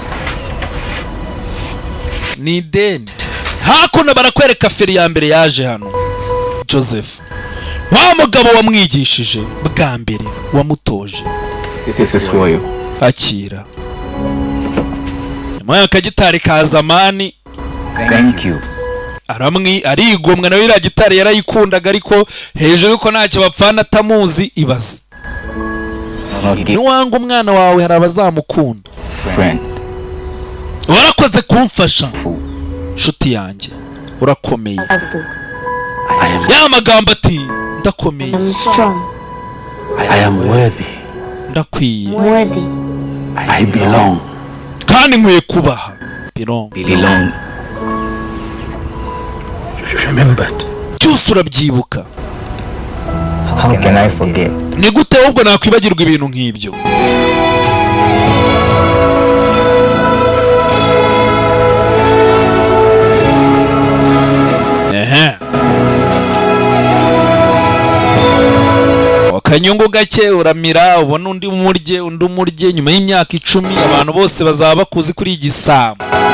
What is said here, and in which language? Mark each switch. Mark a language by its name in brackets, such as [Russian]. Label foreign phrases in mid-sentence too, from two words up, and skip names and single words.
[Kinyarwanda] ni ideni hakuno barakwereka feri ya mbere yaje hano Joseph wa mugabo wamwigishije bwa mbere wamutoje akira nyuma y'akagitari ka zamani [English] thank you [Kinyarwanda] arigomwa nawe iriya gitari yarayikundaga ariko hejuru yuko ntacyo bapfana atamuzi ibaze niwanga umwana wawe hari abazamukunda warakoze kumfasha nshuti yanjye urakomeye ya magambo ati ndakomeye [English] I am worthy. [Kinyarwanda] ndakwiye [English] I belong. [Kinyarwanda] kandi nkwiye kubaha belong [English] Remembered. [Kinyarwanda] cyose urabyibuka [English] how can I forget [Kinyarwanda] ni gute ahubwo nakwibagirwa ibintu nk'ibyo akanyungu gake uramira ubona undi umurye nyuma y'imyaka 10 abantu bose bazaba bakuzi kuri igisambo